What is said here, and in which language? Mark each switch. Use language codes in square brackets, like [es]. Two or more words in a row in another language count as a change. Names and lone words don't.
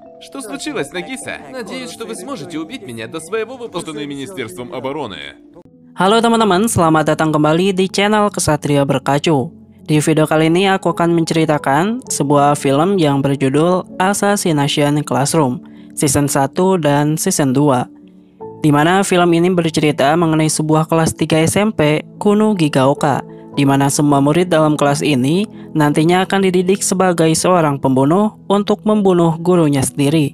[ru] Что случилось, Нагиса? Надеюсь, что вы сможете убить меня до своего выпуска Министерством обороны. [id] Halo teman-teman, selamat datang kembali di channel Kesatria Berkacu. Di video kali ini aku akan menceritakan sebuah film yang berjudul Assassination Classroom Season 1 dan Season 2, di mana film ini bercerita mengenai sebuah kelas 3 SMP Kuno Gigaoka, di mana semua murid dalam kelas ini nantinya akan dididik sebagai seorang pembunuh untuk membunuh gurunya sendiri.